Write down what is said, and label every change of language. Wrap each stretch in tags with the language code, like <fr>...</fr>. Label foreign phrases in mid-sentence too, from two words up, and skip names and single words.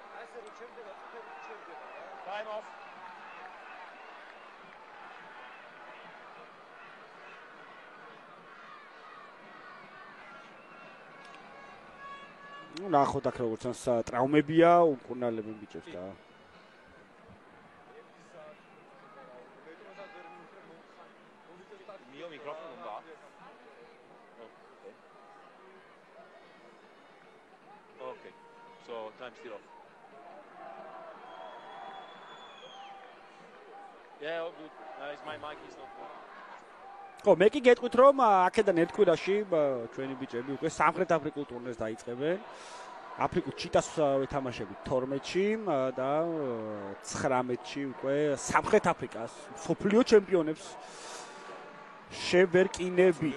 <en>Time off.</en> <ka>ნახოთ აქ როგორც ტრაუმებია, უკურნალებენ ბიჭებს და</ka> <it>Mio microfono non va.</it> <en>Okay. So time still off. Yeah, all good. My mic is not on.</en> <ka>ხო, მე კი გეტყვით რომ აქედან ერთ კვირაში ჩვენი ბიჭები უკვე სამხრეთ აფრიკულ ტურნეს დაიწყებენ. აფრიკულ ჩიტას ვეთამაშებით 12-ში და 19-ში უკვე სამხრეთ აფრიკას მსოფლიო ჩემპიონებს შევერკინებით.</ka>